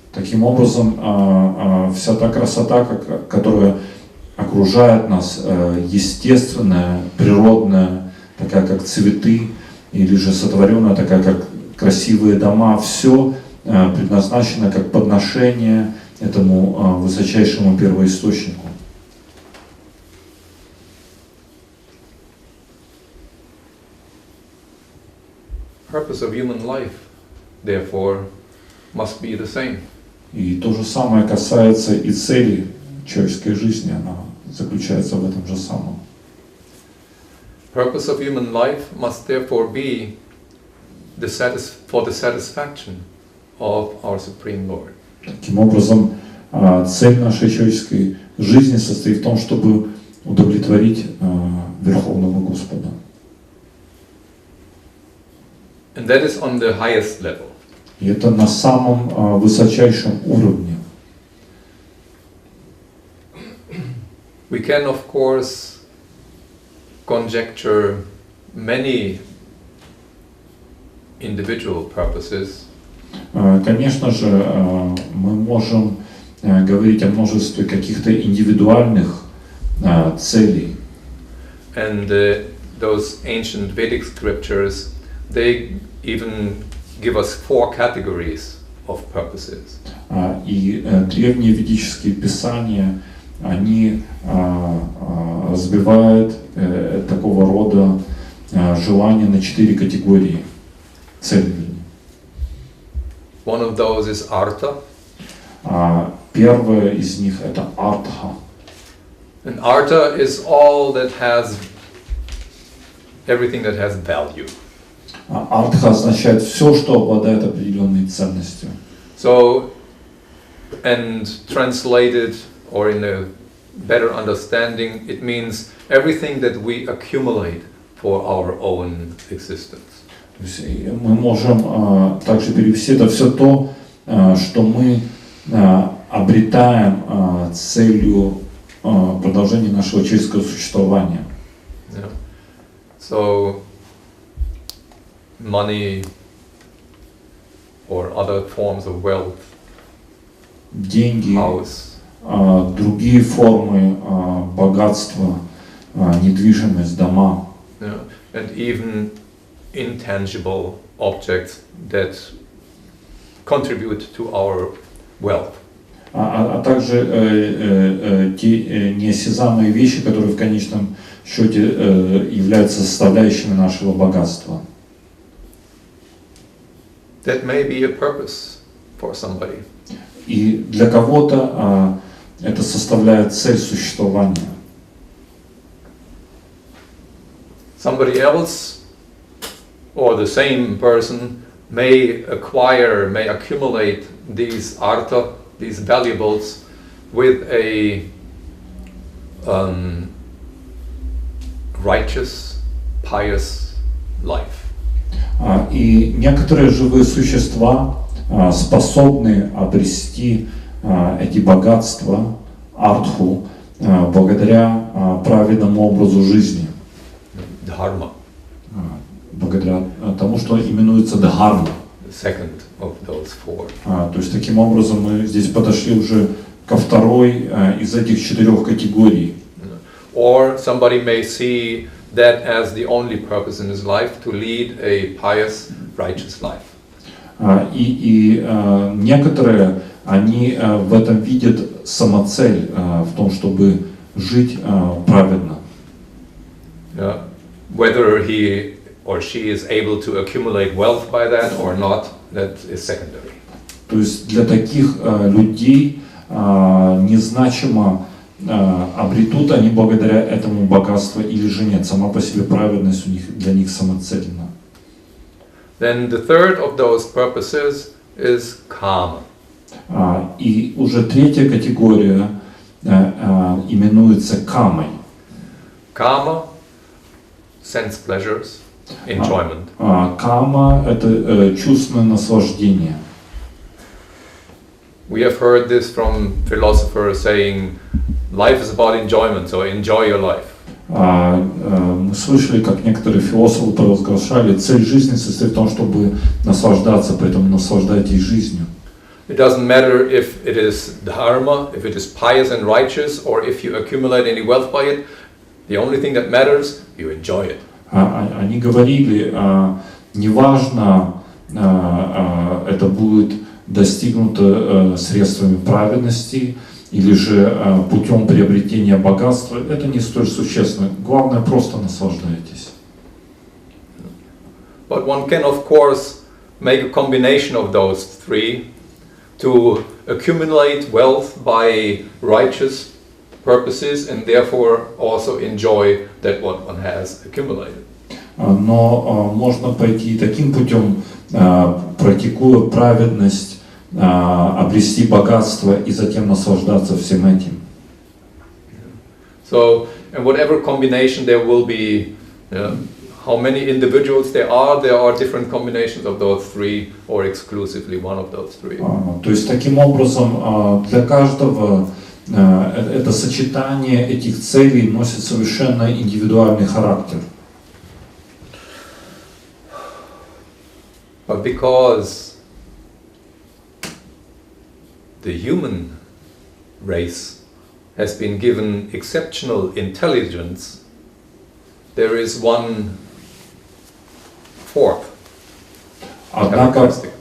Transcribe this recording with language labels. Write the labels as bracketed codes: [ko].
[ru] Таким образом, вся та красота, которая окружает нас, естественная, природная, такая как цветы, или же сотворенная, такая как красивые дома, все предназначено как подношение этому высочайшему первоисточнику. [en] Purpose of human life, therefore, must be the same. [ru] И то же самое касается и цели человеческой жизни, она заключается в этом же самом. [en] Purpose of human life must therefore be for the satisfaction of our Supreme Lord. [ru] Таким образом, цель нашей человеческой жизни состоит в том, чтобы удовлетворить Верховного Господа. [en] And that is on the highest level. [ru] И это на самом высочайшем уровне. [en] We can, of course, conjecture many individual purposes. [ru] Конечно же, мы можем говорить о множестве каких-то индивидуальных целей. [en] And those ancient Vedic scriptures, they even give us 4 categories of purposes. [ru] И древние ведические писания, они разбивают такого рода желания на 4 категории целей. [en] One of those is artha. [ru] Первое из них это артха. [en] And artha is all that has everything that has value. [ru] Артха означает все, что обладает определенной ценностью. [en] So, and translated or in a better understanding, it means everything that we accumulate for our own existence. [ru] Мы можем также перевести это все то, что мы обретаем целью продолжения нашего человеческого существования. Yeah. [en] So, money or other forms of wealth, [ru] деньги, [en] house, [ru] другие формы богатства, недвижимость, дома. [en] yeah, and even intangible objects that contribute to our wealth. [ru] А также те неосязаемые вещи, которые в конечном счете являются составляющими нашего богатства. [en] That may be a purpose for somebody. [ru] И для кого-то это составляет цель существования. [en] Somebody else or the same person may accumulate these artha, these valuables, with a righteous, pious life. [ru] И некоторые живые существа способны обрести эти богатства, артху, благодаря правильному образу жизни. [en] Dharma. [ru] Благодаря тому, что именуется дхарма. [en] The second of those 4. [ru] То есть таким образом мы здесь подошли уже ко второй из этих 4 категорий. [en] Or somebody may see that as the only purpose in his life, to lead a pious, righteous life. [ru] И некоторые, они в этом видят самоцель в том, чтобы жить праведно. Yeah. [en] Whether he or she is able to accumulate wealth by that or not, that is secondary. [ru] То есть для таких людей незначимо, обретут они благодаря этому богатство или же нет. Сама по себе праведность у них, для них самоцельна. [en] Then the third of those purposes is karma. [ru] И уже третья категория именуется камой. [en] Karma, sense pleasures, enjoyment. [ru] Кама – это чувственное наслаждение. [en] We have heard this from philosophers saying, life is about enjoyment, so enjoy your life. [ru] Мы слышали, как некоторые философы провозглашали, цель жизни состоит в том, чтобы наслаждаться, поэтому наслаждайтесь жизнью. [en] It doesn't matter if it is dharma, if it is pious and righteous, or if you accumulate any wealth by it. The only thing that matters, you enjoy it. [ru] Они говорили, неважно, это будет достигнуто средствами праведности или же путем приобретения богатства, это не столь существенно. Главное, просто наслаждайтесь. [en] But one can, of course, make a combination of those three to accumulate wealth by righteous purposes and therefore also enjoy that what one has accumulated. [ru] Но можно пойти таким путем, практикуя праведность, обрести богатство и затем наслаждаться всем этим. [en] So, in whatever combination there will be, how many individuals there are different combinations of those three, or exclusively one of those three. [ru] То есть таким образом для каждого это сочетание этих целей носит совершенно индивидуальный характер. [en] But because the human race has been given exceptional intelligence, there is one fourth characteristic.